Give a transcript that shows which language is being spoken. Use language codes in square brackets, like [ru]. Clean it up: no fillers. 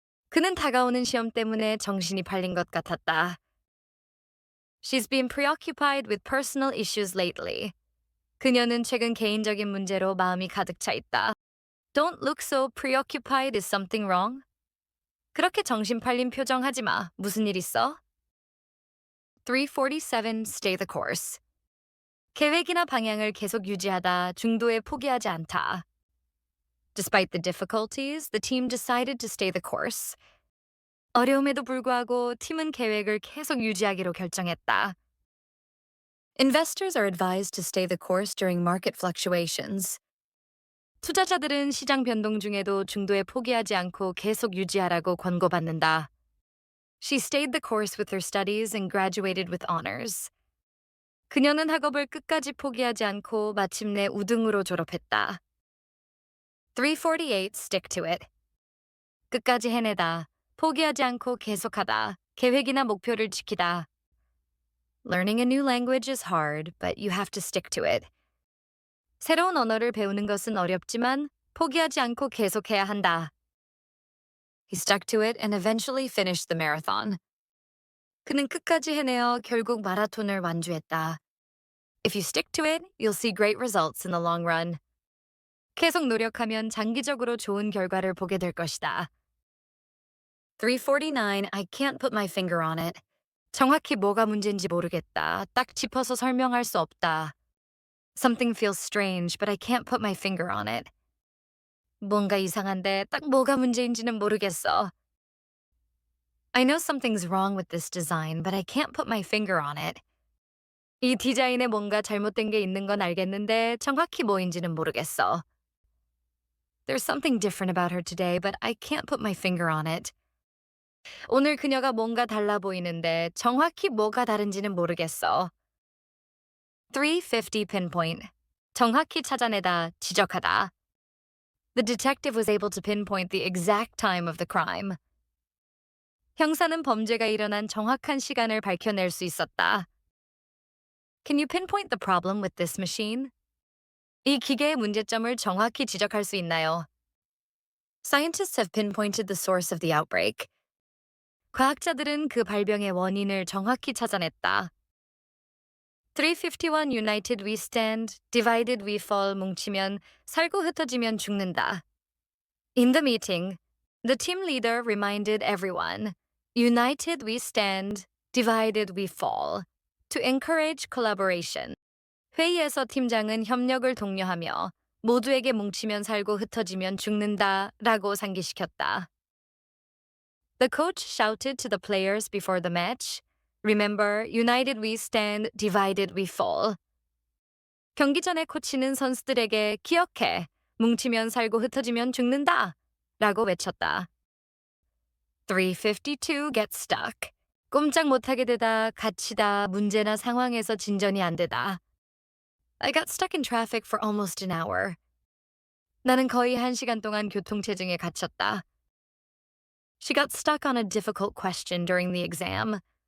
[ko] 그는 다가오는 시험 때문에 정신이 팔린 것 같았다. [en] She's been preoccupied with personal issues lately. [ko] 그녀는 최근 개인적인 문제로 마음이 가득 차 있다. [en] Don't look so preoccupied. Is something wrong? [ko] 그렇게 정신 팔린 표정 하지 마. 무슨 일 있어? 347 [en] stay the course. [ko] 계획이나 방향을 계속 유지하다 중도에 포기하지 않다. [en] Despite the difficulties, the team decided to stay the course. [ko] 어려움에도 불구하고 팀은 계획을 계속 유지하기로 결정했다. [en] Investors are advised to stay the course during market fluctuations. [ko] 투자자들은 시장 변동 중에도 중도에 포기하지 않고 계속 유지하라고 권고받는다. [en] She stayed the course with her studies and graduated with honors. [ko] 그녀는 학업을 끝까지 포기하지 않고 마침내 우등으로 졸업했다. [en] 348 stick to it. [ko] 끝까지 해내다. 포기하지 않고 계속하다. 계획이나 목표를 지키다. [en] Learning a new language is hard, but you have to stick to it. [ko] 새로운 언어를 배우는 것은 어렵지만 포기하지 않고 계속해야 한다. [en] He stuck to it and eventually finished the marathon. [ko] 그는 끝까지 해내어 결국 마라톤을 완주했다. [en] If you stick to it, you'll see great results in the long run. [ko] 계속 노력하면 장기적으로 좋은 결과를 보게 될 것이다. [en] 349 I can't put my finger on it. [ko] 정확히 뭐가 문제인지 모르겠다. 딱 짚어서 설명할 수 없다. [en] Something feels strange, but I can't put my finger on it. [ko] 뭔가 이상한데 딱 뭐가 문제인지는 모르겠어. [en] I know something's wrong with this design, but I can't put my finger on it. [ko] 이 디자인에 뭔가 잘못된 게 있는 건 알겠는데 정확히 뭐인지는 모르겠어. [en] There's something different about her today, but I can't put my finger on it. [ko] 오늘 그녀가 뭔가 달라 보이는데 정확히 뭐가 다른지는 모르겠어. 350 pinpoint. 정확히 찾아내다, 지적하다. [en] The detective was able to pinpoint the exact time of the crime. [ko] 형사는 범죄가 일어난 정확한 시간을 밝혀낼 수 있었다. [en] Can you pinpoint the problem with this machine? [ko] 이 기계의 문제점을 정확히 지적할 수 있나요? [en] Scientists have pinpointed the source of the outbreak. [ko] 과학자들은 그 발병의 원인을 정확히 찾아냈다. [en] 351 United we stand, divided we fall [ko] 뭉치면 살고 흩어지면 죽는다. [en] In the meeting, the team leader reminded everyone, United we stand, divided we fall, to encourage collaboration. [ko] 회의에서 팀장은 협력을 독려하며 모두에게 뭉치면 살고 흩어지면 죽는다 라고 상기시켰다. [en] The coach shouted to the players before the match, Remember, united we stand, divided we fall. [ko] 경기 전에 코치는 선수들에게 기억해, 뭉치면 살고 흩어지면 죽는다 라고 외쳤다. [en] 352 get stuck. [ko] 꼼짝 못하게 되다, 갇히다, 문제나 상황에서 진전이 안 되다. [en] I got stuck in traffic for almost an hour. [ko] 나는 거의 1시간 동안 교통체증에 갇혔다. [en] She got stuck on a difficult question during the exam.